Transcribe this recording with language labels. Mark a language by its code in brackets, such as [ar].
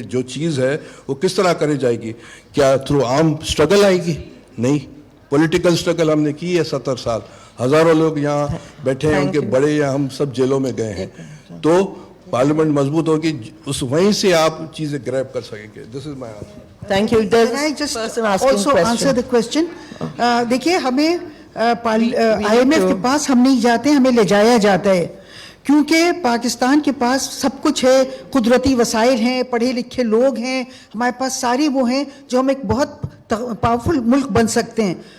[hi] जो चीज़ है वो किस तरह करी जाएगी? क्या थ्रू आर्म स्ट्रगल आएगी? नहीं, पॉलिटिकल स्ट्रगल हमने की है 70 साल. हज़ारों लोग यहाँ बैठे हैं, उनके बड़े या हम सब जेलों में गए हैं. तो पार्लियामेंट मजबूत होगी, उस वहीं से आप चीज़ें ग्रैब कर सकेंगे. [en] This is my answer. Thank you. Can I just also answer the question? [hi] देखिए, हमें IMF के पास हम नहीं जाते, हमें ले जाया जाता है. क्योंकि पाकिस्तान के पास सब कुछ है, कुदरती वसाइल हैं, पढ़े लिखे लोग हैं, हमारे पास सारी वो हैं जो हम एक बहुत पावरफुल मुल्क बन सकते हैं.